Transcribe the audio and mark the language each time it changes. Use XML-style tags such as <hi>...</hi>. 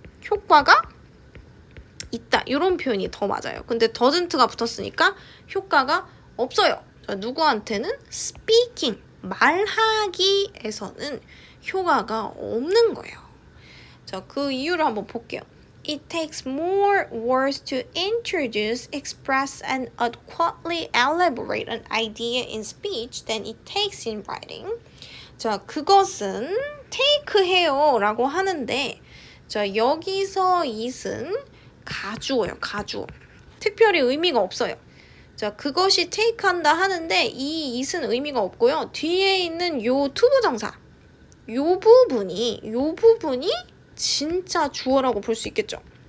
<ko>효과가 있다. 이런 표현이 더 맞아요. 근데 doesn't가 붙었으니까 효과가 없어요. 자, 누구한테는 speaking, 말하기에서는 효과가 없는 거예요. 자, 그 이유를 한번 볼게요.</ko> <en>It takes more words to introduce, express, and adequately elaborate an idea in speech than it takes in writing.</en> <ko>자, 그것은 take 해요 라고 하는데, 자, 여기서 it은 가주어예요. 가주어. 특별히 의미가 없어요. 자, 그것이 take 한다 하는데 이 it은 의미가 없고요. 뒤에 있는 요 투부정사, 요 부분이 진짜 주어라고 볼 수 있겠죠.</ko>